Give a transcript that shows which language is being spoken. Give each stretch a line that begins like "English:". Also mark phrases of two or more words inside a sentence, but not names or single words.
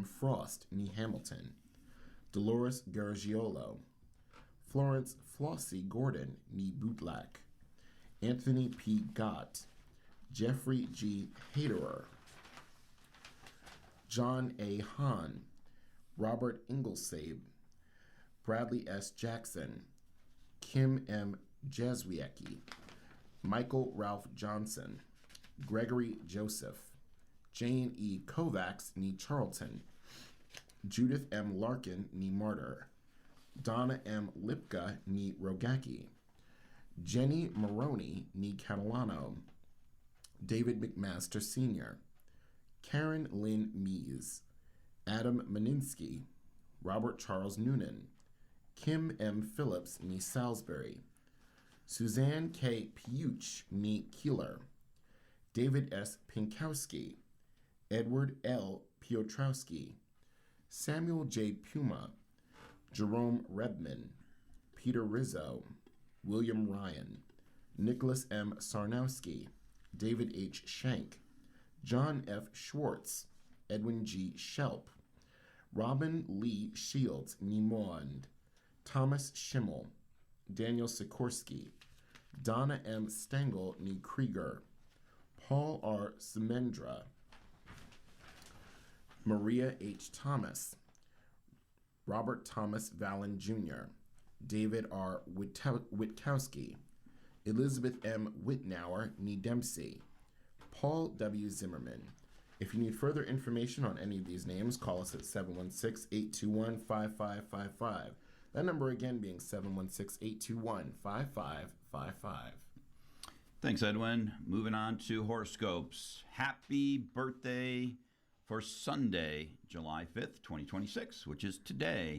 English: Frost ni Hamilton, Dolores Gargiolo, Florence Flossie Gordon ni Bootlack, Anthony P. Gott, Jeffrey G. Haderer, John A. Hahn, Robert Inglesade, Bradley S. Jackson, Kim M. Jezwiecki, Michael Ralph Johnson, Gregory Joseph, Jane E. Kovacs, nee Charlton, Judith M. Larkin, nee Martyr, Donna M. Lipka, nee Rogacki, Jenny Maroney, nee Catalano, David McMaster Sr., Karen Lynn Mees, Adam Maninsky, Robert Charles Noonan, Kim M. Phillips, nee Salisbury, Suzanne K. Piuch, nee Keeler, David S. Pinkowski, Edward L. Piotrowski, Samuel J. Puma, Jerome Rebman, Peter Rizzo, William Ryan, Nicholas M. Sarnowski, David H. Shank, John F. Schwartz, Edwin G. Shelp, Robin Lee Shields, Nimond, Thomas Schimmel, Daniel Sikorsky, Donna M. Stengel, nee Krieger, Paul R. Semendra, Maria H. Thomas, Robert Thomas Vallon Jr., David R. Witkowski, Elizabeth M. Whitnauer, nee Dempsey, Paul W. Zimmerman. If you need further information on any of these names, call us at 716-821-5555. That number again being 716-821-5555. Thanks, Edwin. Moving on to horoscopes. Happy birthday for Sunday, July 5th, 2026, which is today.